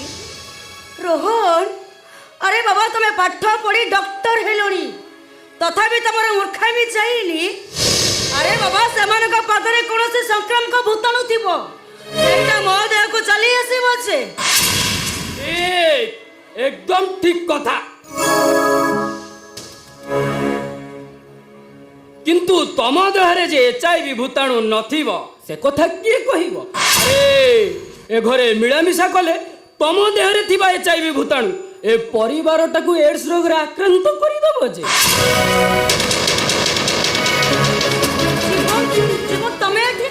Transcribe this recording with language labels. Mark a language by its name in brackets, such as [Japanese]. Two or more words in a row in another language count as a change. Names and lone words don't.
[Odia] ରୋହନ ଆରେ ବାବା ତମେ ପାଠ ପଢି ଡକ୍ଟର ହେଲଣି ତଥାପି ତମର ମୂର୍ଖାମି ଯାଇନି। ଆରେ ବାବା ସେମାନଙ୍କ ପାଦରେ କୌଣସି ସଂକ୍ରାମକ ଭୂତାଣୁ ଥିବ, ସେଇଟା ମୋ ଦେହକୁ ଚାଲି ଆସିବ ଯେ। ଏକଦମ ଠିକ୍ କଥା। କିନ୍ତୁ ତମ ଦେହରେ ଯେ HIV ଭୂତାଣୁ ନଥିବ ସେ କଥା କିଏ କହିବ? ଏ ଘରେ ମିଳାମିଶା କଲେ ତମ ଦେହରେ ଥିବା HIV ଭୂତାଣୁ ଏ ପରିବାରଟାକୁ ଏଡ୍ସ ରୋଗରେ ଆକ୍ରାନ୍ତ କରିଦେବ ଯେ। ତମେ ଏଠି